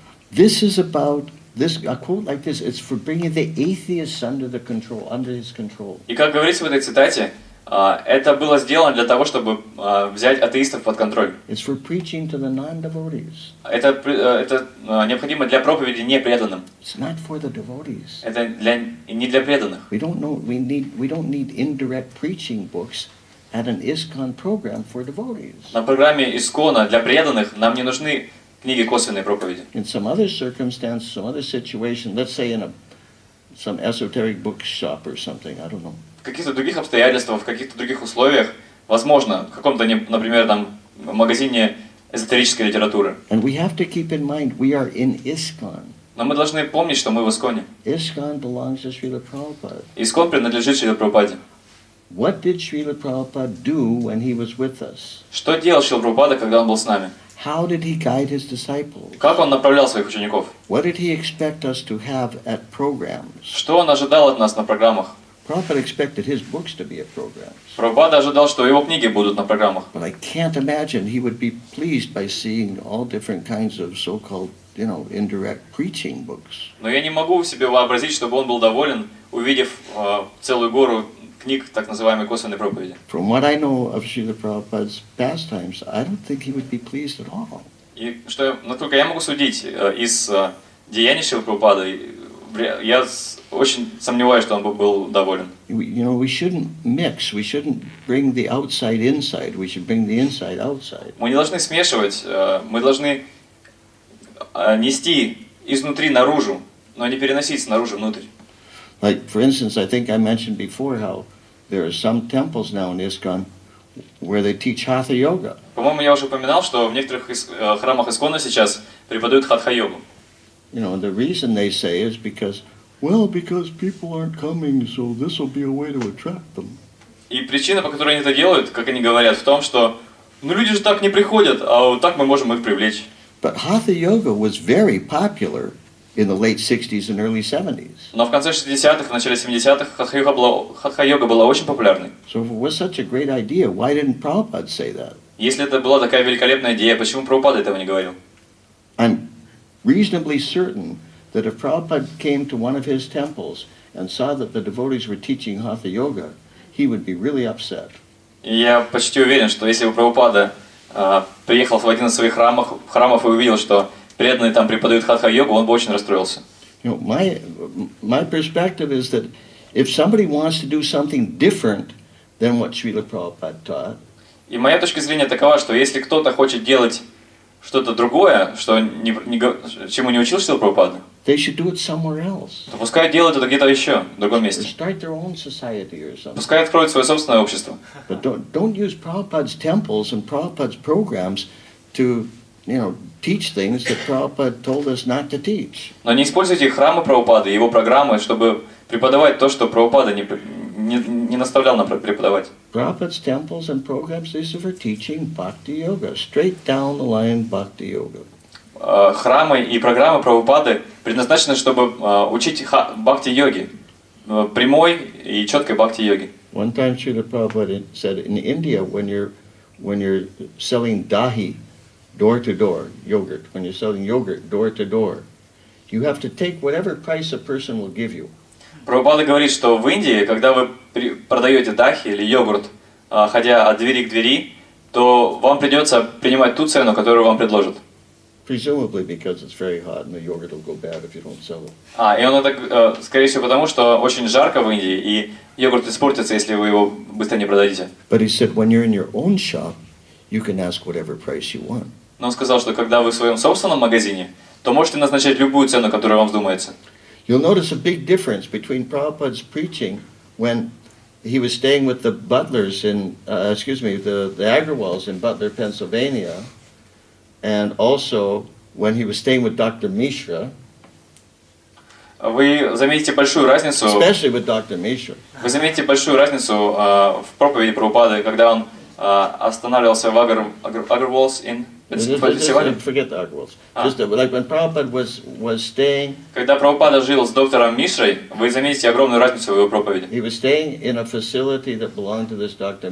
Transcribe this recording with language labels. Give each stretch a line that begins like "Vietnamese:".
English: This is about a quote like this. It's for bringing the atheists under his control.
Russian: И как говорится в этой цитате, это было сделано для того, чтобы взять атеистов под контроль.
English: It's for preaching to the non-devotees.
Russian: Это необходимо для проповеди непреданным.
English: It's not for the devotees.
Russian: Это не для преданных.
English: We don't need indirect preaching books at an ISKCON program for devotees.
Russian: На программе Искона для преданных нам не нужны книги косвенной проповеди.
English: In some other circumstance, some other situation, let's say in some esoteric bookshop or something, I don't know.
Russian: В каких-то других обстоятельствах, в каких-то других условиях, возможно, в каком-то, например, там, магазине эзотерической литературы.
English: And we have to keep in mind, we are in ISKCON.
Russian: Но мы должны помнить, что мы в Исконе.
English: ISKCON belongs to Srila Prabhupada.
Russian: Искон принадлежит Шриле Прабхупаде.
English: What did Srila Prabhupada do when he was with us?
Russian: Что делал Шрила Прабхупада, когда он был с нами?
English: How did he guide his disciples?
Russian: Как он направлял своих учеников?
English: What did he expect us to have at programs?
Russian: Что он ожидал от нас на программах?
English: Prabhupada expected his books to be at programs.
Russian: Прабхупада ожидал, что его книги будут на программах.
English: But I can't imagine he would be pleased by seeing all different kinds of so-called, indirect preaching books.
Russian: Но я не могу себе вообразить, чтобы он был доволен, увидев целую гору книг так называемой косвенной проповеди.
English: From what I know of Srila Prabhupada's pastimes, I don't think he would be pleased at all.
Russian: И что, насколько я могу судить из деяний Шрилы Прабхупады, я очень сомневаюсь, что он был доволен.
English: We shouldn't mix. We shouldn't bring the outside inside. We should bring the inside outside.
Russian: Мы не должны смешивать, мы должны нести изнутри наружу, но не переносить снаружи внутрь.
English: Like, for instance, I think I mentioned before how there are some temples now in ISKCON where they teach Hatha Yoga.
Russian: По-моему, я уже упоминал, что в некоторых храмах Искона сейчас преподают хатха-йогу.
English: The reason they say is because people aren't coming, so this will be a way to attract them.
Russian: И причина, по которой они это делают, как они говорят, в том, что люди же так не приходят, а вот так мы можем их привлечь.
English: But Hatha Yoga was very popular in the late 60s and early 70s.
Russian: Но в конце 60-х, в начале 70-х хатха-йога была очень популярной.
English: So if it was such a great idea, why didn't Prabhupada say that?
Russian: Если это была такая великолепная идея, почему Прабхупада этого не говорил?
English: I'm reasonably certain that if Prabhupada came to one of his temples and saw that the devotees were teaching Hatha Yoga, he would be really upset.
Russian: И я почти уверен, что если бы Прабхупада приехал в один из своих храмов и увидел, что преданные там преподают хатха-йогу, он бы очень расстроился.
English: My perspective is that if somebody wants to do something different than what Srila Prabhupada taught,
Russian: И моя точка зрения такова, что если кто-то хочет делать что-то другое, чему не учил Шрила Прабхупада,
English: they should do it somewhere else.
Russian: то пускай делают это где-то еще, в другом
English: Or
Russian: месте.
English: start their own society or something.
Russian: Пускай откроют свое собственное общество.
English: But don't use Prabhupada's temples and Prabhupada's programs to, teach things that Prabhupada told us not to teach.
Russian: Но не используйте храмы Прабхупады и его программы, чтобы преподавать то, что Прабхупада не наставлял нам преподавать.
English: Prabhupada's temples and programs, these are for teaching Bhakti Yoga, straight down the line Bhakti Yoga.
Russian: Храмы и программы Прабхупады предназначены, чтобы учить бхакти-йоги, прямой и четкой бхакти-йоги.
English: One time Srila Prabhupada said, in India, when you're selling dahi, door to door, yogurt, when you're selling yogurt door to door, you have to take whatever price a person will give you.
Russian: Прабхупада говорит, что в Индии, когда вы продаете дахи или йогурт, ходя от двери к двери, то вам придется принимать ту цену, которую вам предложат.
English: Presumably because it's very hot and the yogurt will go bad if you don't sell it.
Russian: И он это, скорее всего, потому, что очень жарко в Индии, и йогурт испортится, если вы его быстро не продадите.
English: But he said, when you're in your own shop, you can ask whatever price you want.
Russian: Но он сказал, что когда вы в своем собственном магазине, то можете назначать любую цену, которая вам вздумается.
English: You'll notice a big difference between Prabhupada's preaching when he was staying with the Butlers the Agrawals in Butler, Pennsylvania, and also when he was staying with Dr. Mishra.
Russian: Вы заметите большую разницу.
English: Especially with Dr. Mishra.
Russian: Вы заметите большую разницу в проповеди Прабхупады, когда он останавливался в
English: Agrawals in Pennsylvania. Forget the Agrawals. Just like when Prabhupada was staying.
Russian: Когда Прабхупада жил с доктором Мишрой, вы заметите огромную разницу в его проповеди.
English: He was staying in a facility that belonged to this Dr.